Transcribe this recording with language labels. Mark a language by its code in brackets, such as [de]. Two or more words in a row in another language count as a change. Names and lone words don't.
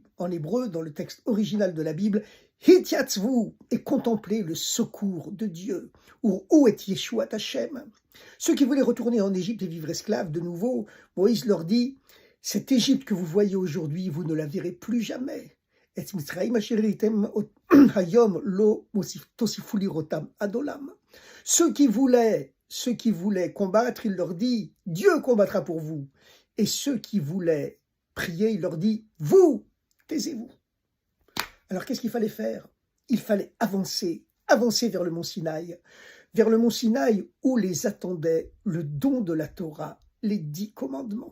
[fr] En hébreu, dans le texte original de la Bible, « Hityatzvu » et contemplez le secours de Dieu. Ou « Où est [he] ישועת השם [fr] ?» Ceux qui voulaient retourner en Égypte et vivre esclaves, de nouveau, Moïse leur dit « Cette Égypte que vous voyez aujourd'hui, vous ne la verrez plus jamais. » [he] את מצרים אשר ראיתם היום לא תוסיפו לראותם עד עולם. [fr] Ceux qui voulaient combattre, il leur dit « Dieu combattra pour vous ». Et ceux qui voulaient prier, il leur dit « Vous, taisez-vous ». Alors qu'est-ce qu'il fallait faire? Il fallait avancer vers le mont Sinaï où les attendait le don de la Torah, les 10 commandements.